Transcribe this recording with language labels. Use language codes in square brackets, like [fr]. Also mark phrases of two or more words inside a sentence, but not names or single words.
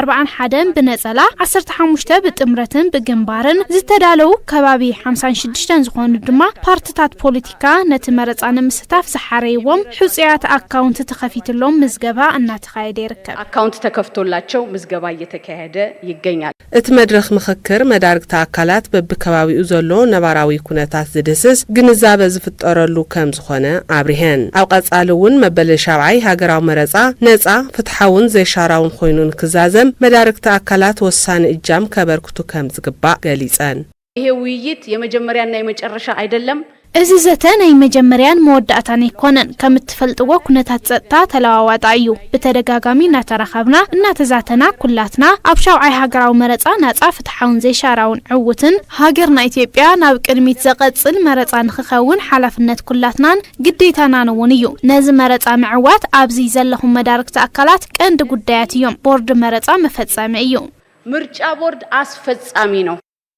[ti] 41 ነጸላ 15 ብጥምረትን ብግንባርን ዝተዳለው ከባቢ 56 ዝኾኑ ድማ ፓርቲታት ፖለቲካ ነቲ መረጻ ንምስታፍ ዝሓረይዎም ሕጽያት አካውንት ተኸፊትሎም ምዝገባ እናተኻየደ ይርከብ። [am] አካውንት ተከፍቶላቸው ምዝገባ እየተካሄደ ይገኛል። [ti] እቲ መድረኽ ምኽክር መዳርግቲ አካላት በብከባቢኡ ዘሎ ነባራዊ ኩነታት ዝድስስ ግንዛበ ዝፍጠረሉ ከም ዝኾነ አብሪሄን። ኣብ ቀጻሊ እውን መበል ሻብዓይ ሃገራዊ መረጻ ነጻ ፍትሓውን ዘይሻራውን ኮይኑን ክዛዘም መዳርግቲ አካላት ወሳነ እጃም ከበርክቱ ከም ዝግባእ ገሊጸን። [am] ይሄ ውይይት የመጀመሪያና የመጨረሻ አይደለም። [ti] እዚ ዘተ ናይ መጀመሪያን መወዳእታን ይኮነን። ከም ትፈልጥዎ ኩነታት ጸጥታ ተለዋዋጣ እዩ። ብተደጋጋሚ እናተረኸብና እናተዛተና ኩላትና ኣብ ሻውዓይ ሃገራዊ መረጻ ናጻ ፍትሓውን ዘይሻራውን ዕውትን ሃገርና ኢትዮጵያ ናብ ቅድሚት ዘቐጽል መረጻ ንኽኸውን ሓላፍነት ኩላትናን ግዴታናን እውን እዩ። ነዚ መረጻ ምዕዋት ኣብዚ ዘለኹም መዳርግቲ አካላት ቀንዲ ጉዳያት እዮም። ቦርድ መረጻ መፈጸሚ እዩ። [am] ምርጫ ቦርድ አስፈጻሚ ነው።